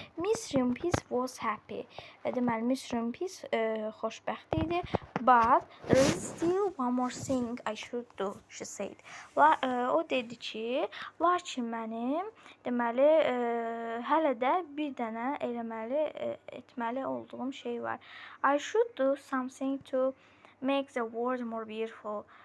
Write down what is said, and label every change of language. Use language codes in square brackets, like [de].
[en] Miss Rumpis was happy. [az] Deməli, Miss Rumpis xoşbəxt idi. [en] But there is still one more thing I should do, she said. [az] O dedi ki, lakin mənim deməli hələ də bir dənə etməli olduğum şey var. [en] I should do something to make the world more beautiful.